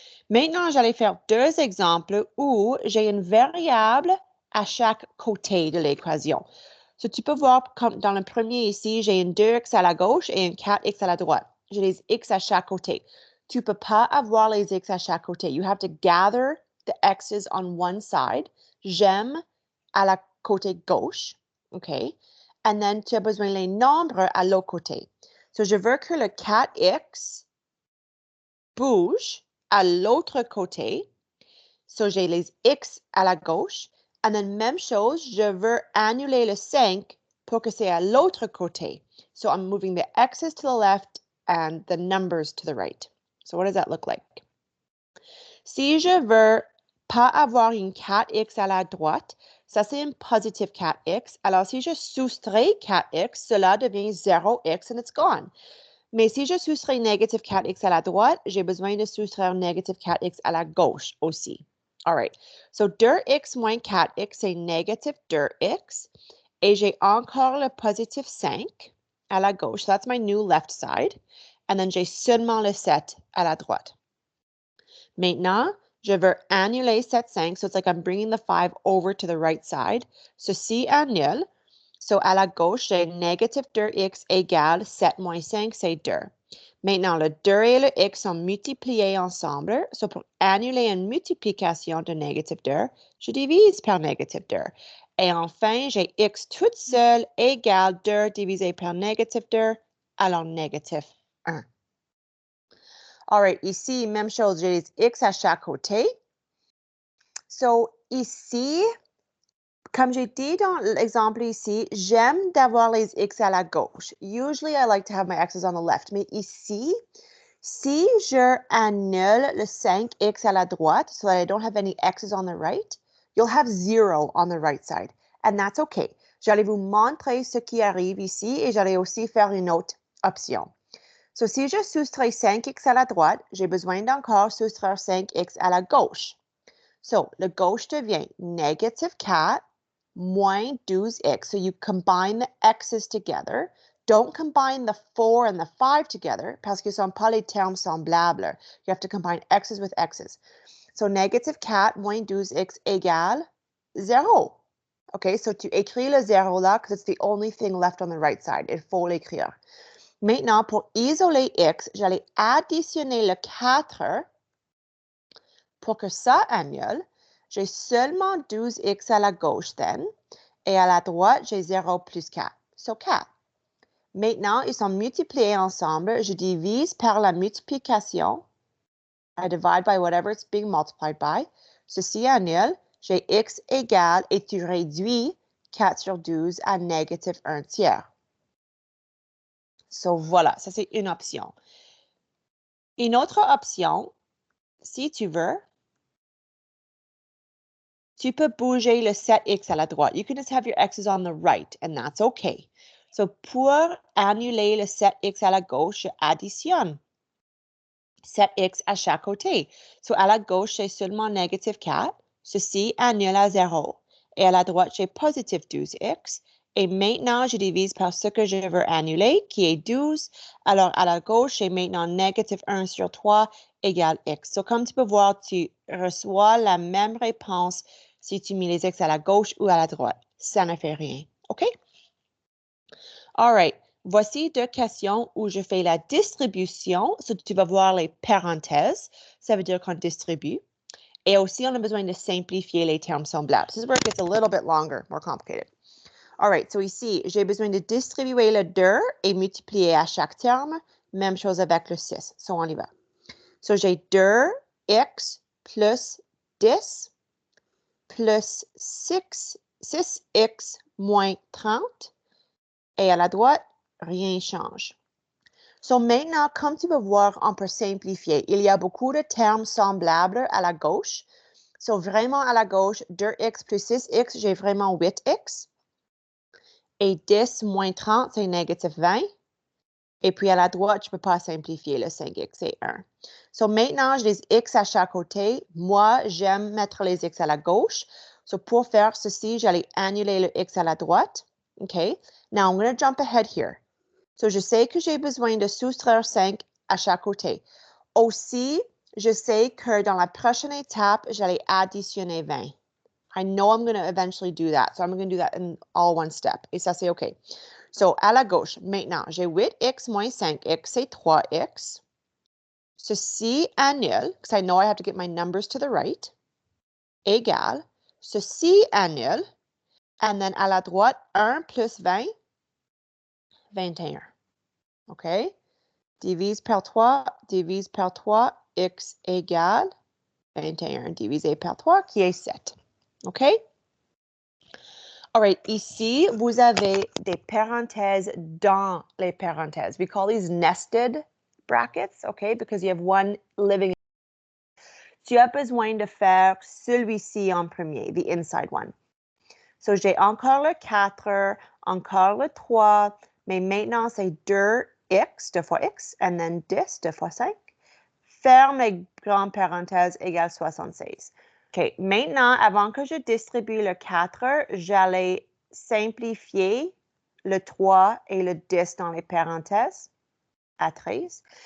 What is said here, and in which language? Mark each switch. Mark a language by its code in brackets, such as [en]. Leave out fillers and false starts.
[fr] Maintenant, j'allais faire 2 exemples où j'ai une variable à chaque côté de l'équation. So, tu peux voir, comme dans le premier ici, j'ai un 2x à la gauche et un 4x à la droite. J'ai les x à chaque côté. Tu ne peux pas avoir les x à chaque côté. [en] You have to gather the x's on one side. [fr] J'aime à la côté gauche. OK? [en] And then, [fr] tu as besoin les nombres à l'autre côté. So, je veux que le 4x bouge à l'autre côté. So, j'ai les x à la gauche. [en] And then, [fr] même chose, je veux annuler le 5 pour que c'est à l'autre côté. [en] So, I'm moving the x's to the left and the numbers to the right. So, what does that look like? [fr] Si je veux pas avoir une 4x à la droite, ça c'est un positive 4x. Alors, si je soustrais 4x, cela devient 0x [en] and it's gone. [fr] Mais si je soustrais négatif 4x à la droite, j'ai besoin de soustraire négatif 4x à la gauche aussi. [en] All right. [fr] So, 2x moins 4x, c'est négatif 2x. Et j'ai encore le positif 5 à la gauche. [en] So, that's my new left side. And then, [fr] j'ai seulement le 7 à la droite. Maintenant, je veux annuler cette 5. [en] So, it's like I'm bringing the 5 over to the right side. [fr] Ceci annule. So, à la gauche, j'ai négatif 2x égale 7 moins 5, c'est 2. Maintenant, le 2 et le x sont multipliés ensemble. So, pour annuler une multiplication de négatif 2, je divise par négatif 2. Et enfin, j'ai x toute seule égale 2 divisé par négatif 2, alors négatif 1. [en] All right, [fr] ici, même chose, j'ai les x à chaque côté. So, ici, comme j'ai dit dans l'exemple ici, j'aime d'avoir les x à la gauche. [en] Usually, I like to have my x's on the left. [fr] Mais ici, si je annule le 5x à la droite, [en] so that I don't have any x's on the right, you'll have 0 on the right side. And that's okay. [fr] J'allais vous montrer ce qui arrive ici et j'allais aussi faire une autre option. So, si je soustrais 5x à la droite, j'ai besoin d'encore soustraire 5x à la gauche. So, le gauche devient négatif 4 moins 12x. [en] So, you combine the x's together. Don't combine the 4 and the 5 together [fr] parce que ce ne sont pas les termes semblables. [en] You have to combine x's with x's. [fr] So, négatif 4 moins 12x égale 0. [en] Okay, so [fr] tu écris le 0 là [en] because it's the only thing left on the right side. [fr] Il faut l'écrire. Maintenant, pour isoler x, j'allais additionner le 4 pour que ça annule. J'ai seulement 12x à la gauche, [en] then. [fr] Et à la droite, j'ai 0 plus 4. So, 4. Maintenant, ils sont multipliés ensemble. Je divise par la multiplication. [en] I divide by whatever it's being multiplied by. [fr] Ceci annule. J'ai x égale et tu réduis 4 sur 12 à négatif 1 tiers. So, voilà, ça c'est une option. Une autre option, si tu veux, tu peux bouger le 7x à la droite. [en] You can just have your x's on the right, and that's okay. [fr] So, pour annuler le 7x à la gauche, je additionne 7x à chaque côté. So, à la gauche, j'ai seulement négatif 4. Ceci annule à 0. Et à la droite, j'ai positif 12x. Et maintenant, je divise par ce que je veux annuler, qui est 12. Alors, à la gauche, j'ai maintenant négatif 1 sur 3 égale x. So, comme tu peux voir, tu reçois la même réponse si tu mets les x à la gauche ou à la droite. Ça ne fait rien. OK? [en] All right. [fr] Voici deux questions où je fais la distribution. So, tu vas voir les parenthèses. Ça veut dire qu'on distribue. Et aussi, on a besoin de simplifier les termes semblables. [en] This is where it gets a little bit longer, more complicated. [fr] All right, so ici, j'ai besoin de distribuer le 2 et multiplier à chaque terme. Même chose avec le 6. So, on y va. So, j'ai 2x plus 10 plus 6x moins 30. Et à la droite, rien ne change. So, maintenant, comme tu peux voir, on peut simplifier. Il y a beaucoup de termes semblables à la gauche. So, vraiment à la gauche, 2x plus 6x, j'ai vraiment 8x. Et 10 moins 30, c'est négatif 20. Et puis à la droite, je ne peux pas simplifier le 5x, c'est 1. So maintenant, j'ai des x à chaque côté. Moi, j'aime mettre les x à la gauche. So pour faire ceci, j'allais annuler le x à la droite. OK? [en] Now, I'm going to jump ahead here. [fr] So je sais que j'ai besoin de soustraire 5 à chaque côté. Aussi, je sais que dans la prochaine étape, j'allais additionner 20. [en] I know I'm going to eventually do that. So I'm going to do that in all one step. [fr] Et ça, c'est OK. So, à la gauche, maintenant, j'ai 8x moins 5x, c'est 3x. Ceci annule, [en] because I know I have to get my numbers to the right, [fr] égale. Ceci annule. [en] And then [fr] à la droite, 1 plus 20, 21. OK? Divise par 3, divise par 3, x égale 21 divisé par 3, qui est 7. OK? [en] All right, [fr] ici, vous avez des parenthèses dans les parenthèses. [en] We call these nested brackets, okay, because you have one living. [fr] Tu as besoin de faire celui-ci en premier, [en] the inside one. [fr] So, j'ai encore le 4, encore le 3, mais maintenant, c'est 2x, 2 fois x, [en] and then [fr] 10, 2 fois 5. Ferme les grandes parenthèses égale 76. OK, maintenant, avant que je distribue le 4, j'allais simplifier le 3 et le 10 dans les parenthèses à 13.